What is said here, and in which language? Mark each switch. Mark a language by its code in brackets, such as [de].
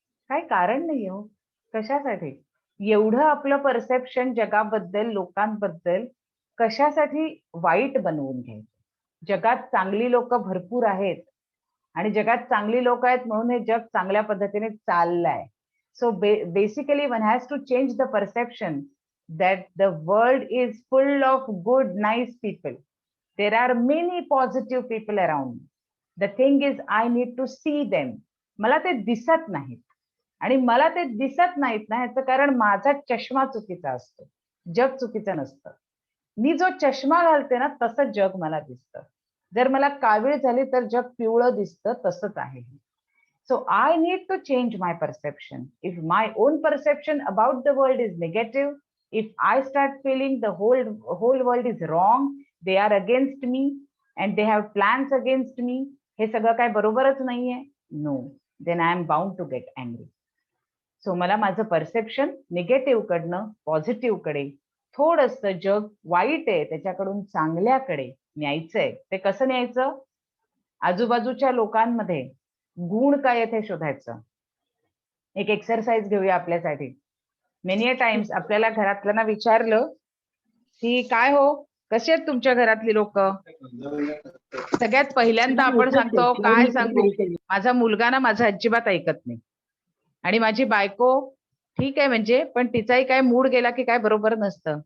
[mr] काही कारण नाही हो, कशासाठी एवढं आपलं परसेप्शन जगाबद्दल, लोकांबद्दल कशासाठी वाईट बनवून घ्यायचं. जगात चांगली लोक भरपूर आहेत आणि जगात चांगली लोक आहेत म्हणून हे जग चांगल्या पद्धतीने चाललंय. [en] So basically one has to change the perception that the world is full of good, nice people. There are many positive people around me. The thing is, I need to see them. [mr] मला ते दिसत नाहीत, आणि मला ते दिसत नाहीत ना याचं कारण माझा चष्मा चुकीचा असतो, जग चुकीचं नसतं. मी जो चष्मा घालते ना तसं जग मला दिसतं. जर मला कावीळ झाली तर जग पिवळं दिसतं, तसंच आहे. [en] So I need to change my perception. If my own perception about the world is negative, if I start feeling the whole world is wrong, they are against me and they have plans against me, [mr] हे सगळं काय बरोबरच नाहीये, [en] no, then I am bound to get angry. [mr] So मला माझं perception negative कडनं positive कडे, थोडंसं जग वाईट आहे त्याच्याकडून चांगल्याकडे न्यायचंय. ते कसं न्यायचं? आजूबाजूच्या लोकांमध्ये गुण काय आहेत हे शोधायचं. एक एक्सरसाइज घेऊया आपल्यासाठी. [en] many a times [mr] आपल्याला घरातल्यांना विचारलं की काय हो, कशी आहेत तुमच्या घरातली लोक, सगळ्यात पहिल्यांदा आपण सांगतो काय सांगू, माझा मुलगा ना माझं अजिबात ऐकत नाही, आणि माझी बायको ठीक आहे म्हणजे, पण तिचाही काय मूड गेला की काय बरोबर नसतं.